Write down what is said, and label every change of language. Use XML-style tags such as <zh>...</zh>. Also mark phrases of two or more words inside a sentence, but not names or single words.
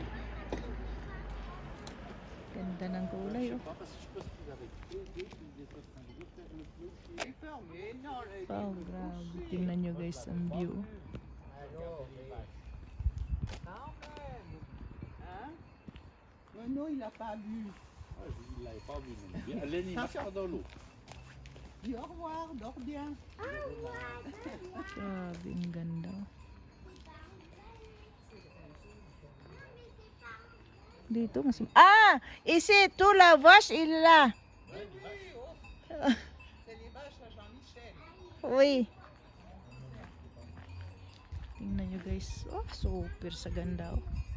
<tl>Ganda ng kulay, oh.</tl> <fr>Pas parce que je pense qu'ils avaient creusé, qu'ils étaient en train de refaire le clocher. Il est fermé, non, là,</fr> <tl>Wow, grabe. Tingnan nyo guys ang view.</tl> <fr>alors, quand même. Hein? Non, non, il n'a pas vu. Ah, il l'avait pas vu, mais bien. Lenny, marche pas dans l'eau. Dis au revoir, dors bien.</fr> <tl>Grabe, ang ganda. Dito mas... Ah!</tl> <fr>Ici, tout la vache, il l'a. C'est les vaches à Jean-Michel.</fr> <tl>Uy. Tingnan nyo guys. Oh, super sa ganda, oh.</tl>